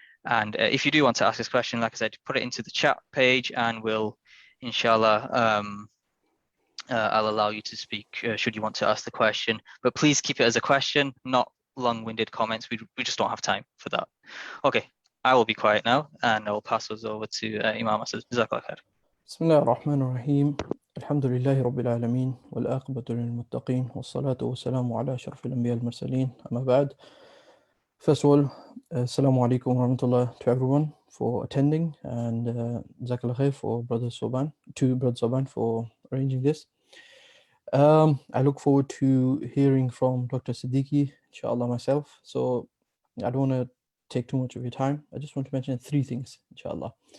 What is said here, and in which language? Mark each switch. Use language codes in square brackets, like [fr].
[en] And if you do want to ask this question, like I said, put it into the chat page and we'll, inshallah, I'll allow you to speak should you want to ask the question. But please keep it as a question, not long-winded comments. We just don't have time for that. Okay, I will be quiet now and I will pass us over to Imam Asad. [ar] Jazakallah khair. بسم الله الرحمن الرحيم الحمد لله رب العالمين والعاقبة للمتقين والصلاة والسلام على أشرف الأنبياء المرسلين أما بعد. [en] First of all, [ar] Assalamu alaikum wa rahmatullah [en] to everyone for attending, and [ar] Jazakallah khair [en] for Brother Soban, to Brother Soban for arranging this. I look forward to hearing from Dr. Siddiqi, inshallah, myself. So I don't want to take too much of your time. I just want to mention 3 things, inshallah.